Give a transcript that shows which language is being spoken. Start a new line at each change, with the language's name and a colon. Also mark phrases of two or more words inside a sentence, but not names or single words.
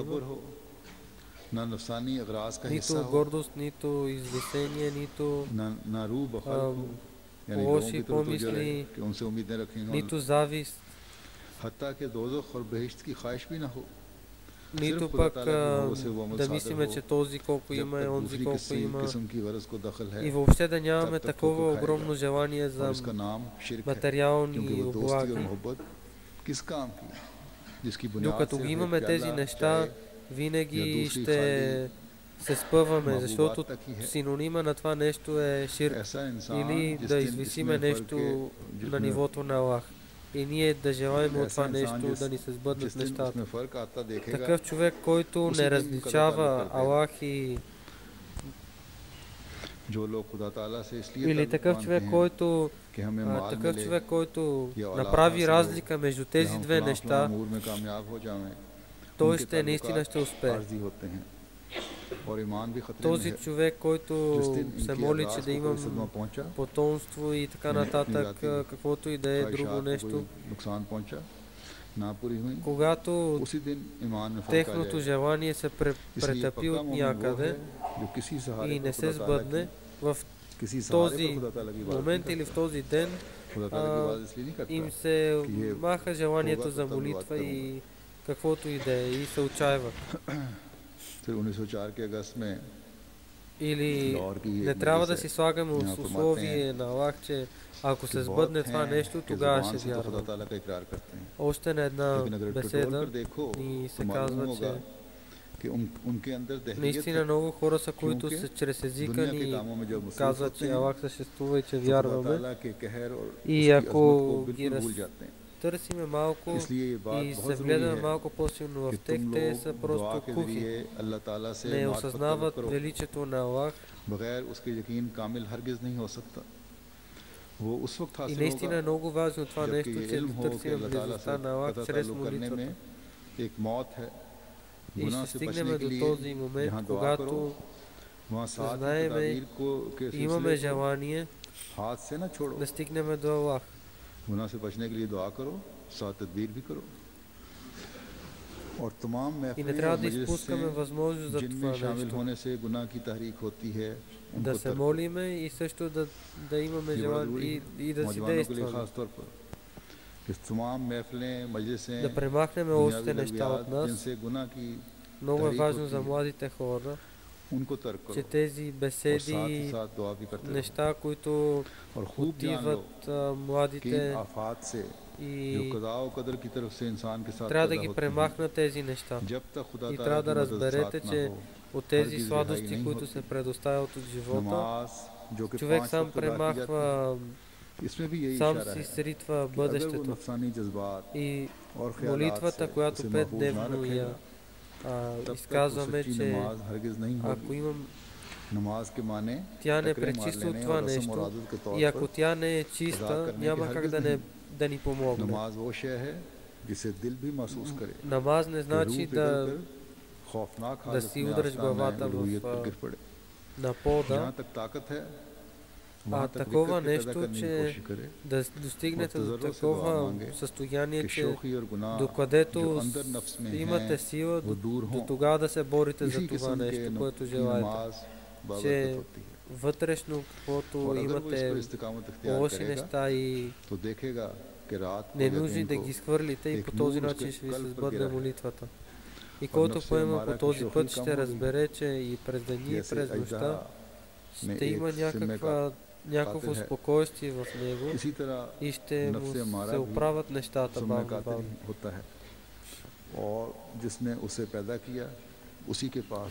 Hindi: तकब्बुर हो, ना नफसानी अगराज का हिस्सा
Bulgarian: Нито
Hindi: हो,
Bulgarian: гордост, нито извисение, нито
Hindi: ना रूह बखल्क हो, यानी लोगों
Bulgarian: лоши
Hindi: की तरफ तवज्जो रहे
Bulgarian: помисли,
Hindi: कि उनसे उम्मीदें रखेंगे, और
Bulgarian: нито завист,
Hindi: हत्ता कि दोज़ख और बहिश्त की ख्वाहिश भी ना हो। सिर्फ
Bulgarian: нито
Hindi: खुदा
Bulgarian: пък
Hindi: ताला की मोहब्बत से वो अमल
Bulgarian: да
Hindi: सादर
Bulgarian: мислиме,
Hindi: हो।
Bulgarian: че този колко
Hindi: जब
Bulgarian: има
Hindi: तक
Bulgarian: е, онзи
Hindi: दूसरी
Bulgarian: колко има.
Hindi: किस्म की गरज को दखल है
Bulgarian: И въобще да
Hindi: तब
Bulgarian: нямаме
Hindi: तक
Bulgarian: такова
Hindi: ठोकर खाएगा,
Bulgarian: огромно желание
Hindi: और
Bulgarian: за
Hindi: इसका नाम शिरक है, क्योंकि
Bulgarian: материални
Hindi: वो दोस्ती और
Bulgarian: облаги.
Hindi: मोहब्बत किस काम की, जिसकी बुनियाद
Bulgarian: Докато
Hindi: सिर्फ
Bulgarian: ги
Hindi: एक
Bulgarian: имаме тези
Hindi: प्याला
Bulgarian: неща,
Hindi: चाय या
Bulgarian: винаги
Hindi: दूसरी खाली
Bulgarian: ще се спъваме,
Hindi: महबूबात
Bulgarian: защото
Hindi: तक ही है।
Bulgarian: синонима на това нещо е ширк.
Hindi: ऐसा इंसान
Bulgarian: Или
Hindi: जिस
Bulgarian: да
Hindi: दिन
Bulgarian: извисиме
Hindi: इसमें फ़र्क
Bulgarian: нещо
Hindi: के
Bulgarian: на
Hindi: जिसमें
Bulgarian: нивото на Аллах. И ние да желаем от
Hindi: ऐसा
Bulgarian: това
Hindi: इंसान
Bulgarian: нещо да ни се
Hindi: जिस
Bulgarian: сбъднат
Hindi: दिन
Bulgarian: нещата.
Hindi: उसमें फ़र्क आता देखेगा,
Bulgarian: Такъв човек, който
Hindi: उसी
Bulgarian: не
Hindi: दिन कदा ताल्लुक़
Bulgarian: различава
Hindi: कर देगा।
Bulgarian: Аллах и...
Hindi: जो लोग खुदा ताला से इसलिए
Bulgarian: Или
Hindi: ताल्लुक़
Bulgarian: такъв
Hindi: बांधते
Bulgarian: човек,
Hindi: हैं
Bulgarian: който
Hindi: कि हमें माल
Bulgarian: такъв
Hindi: मिले,
Bulgarian: човек, който
Hindi: या औलाद
Bulgarian: направи
Hindi: हासिल हो,
Bulgarian: разлика между
Hindi: या
Bulgarian: тези
Hindi: हम
Bulgarian: две
Hindi: फलां
Bulgarian: неща,
Hindi: अमूर में कामयाब हो जाएं,
Bulgarian: той
Hindi: उनके
Bulgarian: ще наистина ще
Hindi: ताल्लुकात
Bulgarian: успее.
Hindi: आर्जी होते हैं और ईमान भी खतरे में
Bulgarian: Този
Hindi: है।
Bulgarian: човек, който
Hindi: जिस दिन
Bulgarian: се
Hindi: इनकी
Bulgarian: моли,
Hindi: अगराज
Bulgarian: че да
Hindi: को कोई सदमा
Bulgarian: имам
Hindi: पहुंचा,
Bulgarian: потомство и така
Hindi: इन्हें अपनी
Bulgarian: нататък,
Hindi: जाति
Bulgarian: каквото и да е друго
Hindi: ख्वाहिशात को
Bulgarian: нещо,
Hindi: कोई नुकसान पहुंचा, ना पूरी हुई,
Bulgarian: когато
Hindi: उसी दिन ईमान में फर्क आ
Bulgarian: техното
Hindi: जाएगा।
Bulgarian: желание се
Hindi: इसलिए
Bulgarian: претъпи
Hindi: पक्का
Bulgarian: от
Hindi: मोमिन वो
Bulgarian: някъде
Hindi: है जो किसी सहारे
Bulgarian: и
Hindi: पर
Bulgarian: не се
Hindi: खुदा ताला
Bulgarian: сбъдне
Hindi: की,
Bulgarian: в
Hindi: किसी सहारे
Bulgarian: този
Hindi: पर खुदा ताला की इबादत
Bulgarian: момент
Hindi: नहीं
Bulgarian: или в
Hindi: करता।
Bulgarian: този ден
Hindi: खुदा ताला की
Bulgarian: а,
Hindi: इबादत इसलिए नहीं करता
Bulgarian: им се
Hindi: कि ये
Bulgarian: маха желанието
Hindi: होगा
Bulgarian: за
Hindi: तो तब बात
Bulgarian: молитва
Hindi: करूंगा।
Bulgarian: и каквото и да е, и се отчаиват.
Hindi: फिर 1904 के अगस्त में
Bulgarian: Или
Hindi: लाहौर की
Bulgarian: не
Hindi: एक
Bulgarian: трябва
Hindi: मजलिस
Bulgarian: да
Hindi: है,
Bulgarian: си слагаме
Hindi: यहाँ फरमाते
Bulgarian: условие
Hindi: हैं
Bulgarian: на Аллах, че ако
Hindi: कि
Bulgarian: се
Hindi: बहुत
Bulgarian: сбъдне това
Hindi: हैं
Bulgarian: нещо,
Hindi: कि
Bulgarian: тогава
Hindi: जुबान
Bulgarian: ще
Hindi: से तो खुदा
Bulgarian: вярвам.
Hindi: ताला का इकरार करते हैं,
Bulgarian: Още на една
Hindi: लेकिन अगर टटोल
Bulgarian: беседа
Hindi: कर देखो
Bulgarian: ни
Hindi: तो
Bulgarian: се
Hindi: मालूम
Bulgarian: казва,
Hindi: होगा
Bulgarian: че
Hindi: कि उनके अंदर दहरियत
Bulgarian: наистина
Hindi: है,
Bulgarian: много хора са, които
Hindi: क्योंकि
Bulgarian: са чрез езика
Hindi: दुनिया के
Bulgarian: ни
Hindi: कामों में जब मसरूफ
Bulgarian: казват,
Hindi: होते
Bulgarian: че
Hindi: हैं
Bulgarian: Аллах съществува и че
Hindi: तो खुदा
Bulgarian: вярваме.
Hindi: ताला के कहर और
Bulgarian: И
Hindi: उसकी अजमत को
Bulgarian: ако ги
Hindi: बिल्कुल भूल जाते हैं।
Bulgarian: търсиме малко
Hindi: इसलिए ये बात
Bulgarian: и
Hindi: बहुत
Bulgarian: се
Hindi: ज़रूरी
Bulgarian: вгледаме
Hindi: है
Bulgarian: малко по-силно в
Hindi: कि
Bulgarian: тях,
Hindi: तुम
Bulgarian: те
Hindi: लोग
Bulgarian: са
Hindi: दुआ
Bulgarian: просто
Hindi: के
Bulgarian: кухи.
Hindi: ज़रिए अल्लाह ताला से
Bulgarian: Не
Hindi: मार्फत तलब
Bulgarian: осъзнават
Hindi: करो,
Bulgarian: величието на Аллах
Hindi: बगैर उसके यकीन कामिल हरगिज़ नहीं हो सकता। वो उस वक्त
Bulgarian: и
Hindi: हासिल
Bulgarian: наистина
Hindi: होगा
Bulgarian: е много важно това
Hindi: जबकि
Bulgarian: нещо,
Hindi: ये
Bulgarian: че
Hindi: इल्म हो
Bulgarian: да
Hindi: कि
Bulgarian: търсим
Hindi: अल्लाह ताला से
Bulgarian: близостта на Аллах
Hindi: कता
Bulgarian: чрез
Hindi: ताल्लुक़ करने
Bulgarian: молитвата.
Hindi: में एक मौत है।
Bulgarian: И
Hindi: गुनाह
Bulgarian: ще
Hindi: से
Bulgarian: стигнем
Hindi: बचने के
Bulgarian: до
Hindi: लिए
Bulgarian: този момент,
Hindi: जहाँ दुआ
Bulgarian: когато
Hindi: करो वहाँ साथ ही
Bulgarian: знаеме
Hindi: तदाबीर को के
Bulgarian: и имаме
Hindi: सिलसिले को
Bulgarian: желание
Hindi: हाथ से न छोड़ो।
Bulgarian: да стигнем до Аллах.
Hindi: गुनाह से बचने के लिए दुआ करो, साथ तदबीर भी करो, और तमाम
Bulgarian: И не
Hindi: महफिलें
Bulgarian: трябва
Hindi: और
Bulgarian: да
Hindi: मजलिस
Bulgarian: изпускаме
Hindi: से
Bulgarian: възможност за
Hindi: जिनमें
Bulgarian: това
Hindi: शामिल
Bulgarian: нещо.
Hindi: होने से गुनाह की तहरीक होती है
Bulgarian: Да
Hindi: उनको
Bulgarian: се
Hindi: तर्क करो।
Bulgarian: молиме и също да имаме
Hindi: ये बड़ा
Bulgarian: желание
Hindi: ज़रूरी है
Bulgarian: и да си
Hindi: नौजवानों के लिए
Bulgarian: действаме.
Hindi: ख़ास तौर पर कि तमाम महफिलें मजलिसें
Bulgarian: Да премахнем
Hindi: दुनियावी
Bulgarian: още неща
Hindi: लग़वियात
Bulgarian: от нас.
Hindi: जिनसे गुनाह की
Bulgarian: Много е
Hindi: तहरीक
Bulgarian: важно
Hindi: होती
Bulgarian: за
Hindi: है
Bulgarian: младите хора,
Hindi: उनको तर्क
Bulgarian: че
Hindi: करो
Bulgarian: тези
Hindi: और साथ ही
Bulgarian: беседи,
Hindi: साथ दुआ भी करते रहो
Bulgarian: неща, които
Hindi: और खूब जान लो
Bulgarian: отиват
Hindi: कि इन
Bulgarian: младите
Hindi: आफात से जो
Bulgarian: и
Hindi: कदा व कदर की तरफ से इंसान के साथ
Bulgarian: трябва да
Hindi: पैदा
Bulgarian: ги
Hindi: होती हैं,
Bulgarian: премахнат тези неща.
Hindi: जब तक खुदा
Bulgarian: И
Hindi: ताला
Bulgarian: трябва
Hindi: की
Bulgarian: да
Hindi: मदद
Bulgarian: разберете,
Hindi: साथ ना
Bulgarian: че
Hindi: हो
Bulgarian: от тези
Hindi: हरगिज़ रिहाई
Bulgarian: сладости,
Hindi: नहीं
Bulgarian: които
Hindi: होती।
Bulgarian: се предоставят от живота,
Hindi: नमाज जो कि
Bulgarian: човек
Hindi: 5
Bulgarian: сам
Hindi: वक्त अदा की जाती है,
Bulgarian: премахва,
Hindi: इसमें भी यही
Bulgarian: сам
Hindi: इशारा
Bulgarian: си
Hindi: है
Bulgarian: сритва
Hindi: कि अगर वो
Bulgarian: бъдещето.
Hindi: नफसानी जज्बात
Bulgarian: И
Hindi: और ख्यालात से
Bulgarian: молитвата, която
Hindi: उसे महफूज ना
Bulgarian: 5-дневно
Hindi: रखेगा
Bulgarian: я
Hindi: तब तक वो
Bulgarian: изказваме,
Hindi: सच्ची
Bulgarian: че
Hindi: नमाज हरगिज़ नहीं
Bulgarian: ако
Hindi: होगी।
Bulgarian: имам
Hindi: नमाज के माने
Bulgarian: тя не
Hindi: टकरे मार
Bulgarian: пречиства от
Hindi: लेने
Bulgarian: това
Hindi: और रस्म और
Bulgarian: нещо
Hindi: आदत के तौर
Bulgarian: и ако
Hindi: पर
Bulgarian: тя не е
Hindi: अदा
Bulgarian: чиста,
Hindi: करने की
Bulgarian: няма как
Hindi: हरगिज़
Bulgarian: да
Hindi: नहीं।
Bulgarian: ни помогне.
Hindi: नमाज वो शय है जिसे दिल भी महसूस करे
Bulgarian: Намаз не
Hindi: कि रूह
Bulgarian: значи
Hindi: पिघल
Bulgarian: да
Hindi: कर खौफनाक
Bulgarian: да
Hindi: हालत
Bulgarian: си
Hindi: में
Bulgarian: удръж
Hindi: आस्ताना
Bulgarian: главата
Hindi: उलूहियत पर
Bulgarian: в
Hindi: गिर पड़े।
Bulgarian: на пода,
Hindi: जहाँ तक ताकत है वहाँ तक
Bulgarian: такова
Hindi: दिक्कत के पैदा
Bulgarian: нещо,
Hindi: करने की
Bulgarian: че
Hindi: कोशिश करे
Bulgarian: да достигнете
Hindi: और
Bulgarian: до
Hindi: तजर्रुब से दुआ
Bulgarian: такова
Hindi: मांगे
Bulgarian: състояние,
Hindi: कि
Bulgarian: че
Hindi: शोखी और गुनाह जो
Bulgarian: докъдето
Hindi: अंदर नफ्स में
Bulgarian: имате
Hindi: हैं
Bulgarian: сила,
Hindi: वो दूर
Bulgarian: до
Hindi: हों।
Bulgarian: тогава да се борите за
Hindi: इसी
Bulgarian: това
Hindi: किस्म
Bulgarian: нещо,
Hindi: के
Bulgarian: което
Hindi: की
Bulgarian: желаете.
Hindi: नमाज बाबरकत
Bulgarian: Че
Hindi: होती है
Bulgarian: вътрешно, каквото
Hindi: और अगर वो इस पर
Bulgarian: имате
Hindi: इस्तिकामत इख्तियार
Bulgarian: лоши
Hindi: करेगा
Bulgarian: неща и
Hindi: तो देखेगा कि रात को या
Bulgarian: ненужни
Hindi: दिन
Bulgarian: да
Hindi: को
Bulgarian: ги изхвърлите и
Hindi: एक
Bulgarian: по този
Hindi: नूर उसके
Bulgarian: начин ще ви се
Hindi: कल्ब पर
Bulgarian: сбъдне
Hindi: गिरा है
Bulgarian: молитвата. И
Hindi: और
Bulgarian: който
Hindi: नफ्स
Bulgarian: поема
Hindi: हमारा
Bulgarian: по
Hindi: की
Bulgarian: този
Hindi: शोखी
Bulgarian: път
Hindi: कम
Bulgarian: ще
Hindi: हो गई
Bulgarian: разбере, че и през деня и
Hindi: जैसे
Bulgarian: през
Hindi: अजदा
Bulgarian: нощта
Hindi: में
Bulgarian: ще
Hindi: एक
Bulgarian: има
Hindi: सिम्मे का
Bulgarian: някакво
Hindi: कातिल है।
Bulgarian: спокойствие в него
Hindi: इसी तरह
Bulgarian: и ще му
Hindi: नफ्स हमारा
Bulgarian: се
Hindi: भी
Bulgarian: оправят нещата
Hindi: सिम्मे
Bulgarian: бавно
Hindi: कातिल
Bulgarian: бавно.
Hindi: होता है और जिसने उसे पैदा किया उसी के पास